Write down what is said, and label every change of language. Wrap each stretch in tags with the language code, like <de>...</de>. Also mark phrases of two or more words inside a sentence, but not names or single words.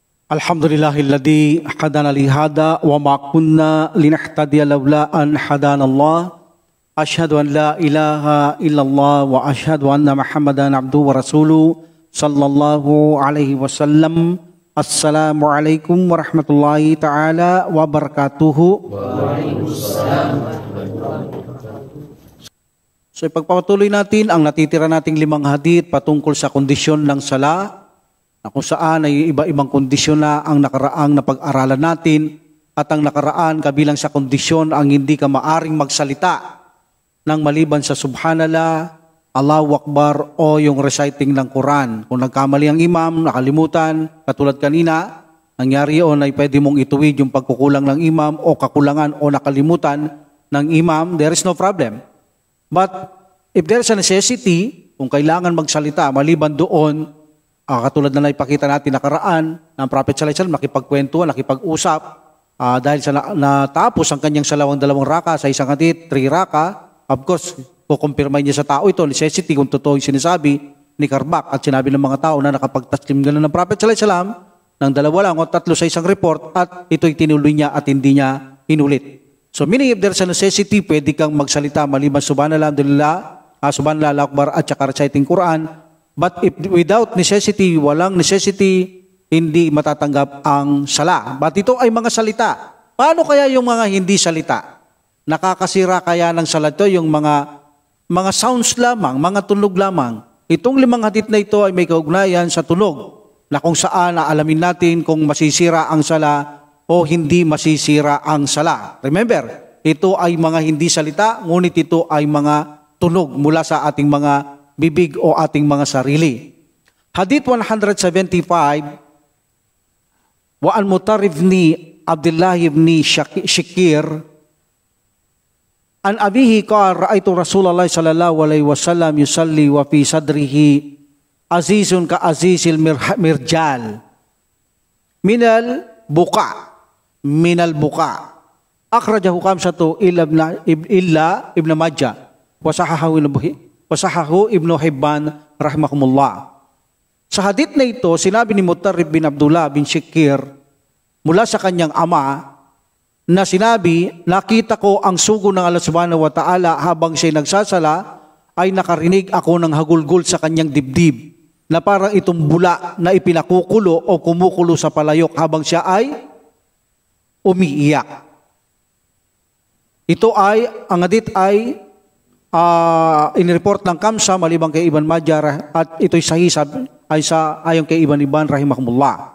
<ar>الحمد لله الذي هدانا لهذا وما كنا لنهتدي لولا أن هدانا الله. أشهد أن لا إله إلا الله وأشهد أن محمدا عبده ورسوله صلى الله عليه وسلم. السلام عليكم ورحمة الله تعالى وبركاته. وعليكم السلام ورحمة الله وبركاته.</ar> <tl>So ipagpapatuloy natin ang natitira nating 5 hadith patungkol sa kondisyon ng sala, na kung saan ay iba-ibang kondisyon na ang nakaraang napag-aralan natin, at ang nakaraan kabilang sa kondisyon ang hindi ka maaring magsalita ng maliban sa Subhanallah,</tl> <ar>الله أكبر</ar> <tl>o yung reciting ng Quran. Kung nagkamali ang imam, nakalimutan, katulad kanina, nangyari yun ay pwede mong ituwid yung pagkukulang ng imam o kakulangan o nakalimutan ng imam,</tl> <en>there is no problem. But if there is a necessity,</en> <tl>kung kailangan magsalita maliban doon, katulad na naipakita natin nakaraan, ng Prophet</tl> <ar>صلى الله عليه وسلم</ar> <tl>nakipagkwentuhan, nakipag-usap, dahil sa natapos ang kanyang salawang 2 raka sa isang hadith, 3 raka,</tl> <en>of course,</en> <tl>kukumpirmay niya sa tao ito, necessity kung totoo yung sinasabi ni Karbak at sinabi ng mga tao na nakapagtaslim gano'n ng Prophet</tl> <ar>صلى الله عليه وسلم</ar> <tl>ng 2 lang o 3 sa isang report at ito'y tinuloy niya at hindi niya inulit.</tl> <en>So meaning if there's a necessity,</en> <tl>pwede kang magsalita maliban</tl> <ar>سبحان الله، الحمد لله، سبحان الله، الله أكبر</ar> <tl>at saka reciting Quran.</tl> <en>But if without necessity,</en> <tl>walang necessity, hindi matatanggap ang sala. But ito ay mga salita. Paano kaya yung mga hindi salita? Nakakasira kaya ng sala ito yung mga sounds lamang, mga tunog lamang. Itong 5 hadith na ito ay may kaugnayan sa tunog, na kung saan alamin natin kung masisira ang sala o hindi masisira ang sala. Remember, ito ay mga hindi salita, ngunit ito ay mga tunog mula sa ating mga bibig o ating mga sarili.</tl> <ar>حديث 175، وعن مطرف بن عبد الله بن الشخير عن أبيه قال رأيت رسول الله صلى الله عليه وسلم يصلي وفي صدره أزيز كأزيز المرجل من البكاء أخرجه الخمسة إلا ابن ماجه وصححه ابن حبان رحمهم الله.</ar> <tl>Sa hadith na ito, sinabi ni Mutarrif bin Abdullah bin Shakir mula sa kanyang ama na sinabi, nakita ko ang sugo ng Allah</tl> <ar>سبحانه وتعالى</ar> <tl>habang siya'y nagsasala, ay nakarinig ako ng hagulgol sa kanyang dibdib na parang itong bula na ipinakukulo o kumukulo sa palayok habang siya ay umiiyak. Ito ay, ang hadith ay inireport ng Kamsa malibang kay Ibn Majah at ito'y sahih ayon kay Ibn Hibban rahimahumullah.</tl>